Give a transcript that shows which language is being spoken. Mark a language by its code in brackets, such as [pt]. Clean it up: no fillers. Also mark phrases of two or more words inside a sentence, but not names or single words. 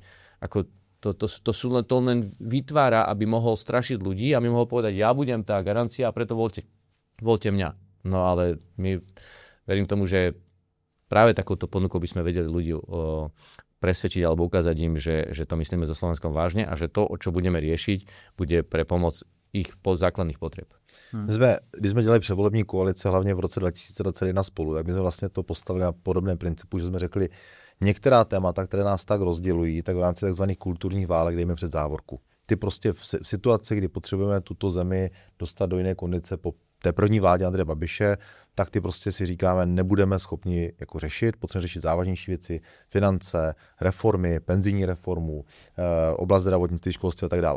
[sk] Ako to len vytvára, aby mohol strašiť ľudí a mi mohol povedať, ja budem tá garancia a preto voľte mňa. No ale verím tomu, že práve takouto ponukou by sme vedeli ľudí presvedčiť alebo ukázať im, že to myslíme so Slovenskom vážne a že to, čo budeme riešiť, bude pre pomoc ich základných potreb. [cs] Když jsme dělali předvolební koalice, hlavně v roce 2021 spolu, tak my jsme vlastně to postavili na podobném principu, že jsme řekli, některá témata, které nás tak rozdělují, tak v rámci takzvaných kulturních válek dejme před závorku. Ty prostě v situaci, kdy potřebujeme tuto zemi dostat do jiné kondice po té první vládě Andreje Babiše, tak ty prostě si říkáme, nebudeme schopni jako řešit, potřebujeme řešit závažnější věci, finance, reformy, penzijní reformu, oblast zdravotnictví, školství a tak dále.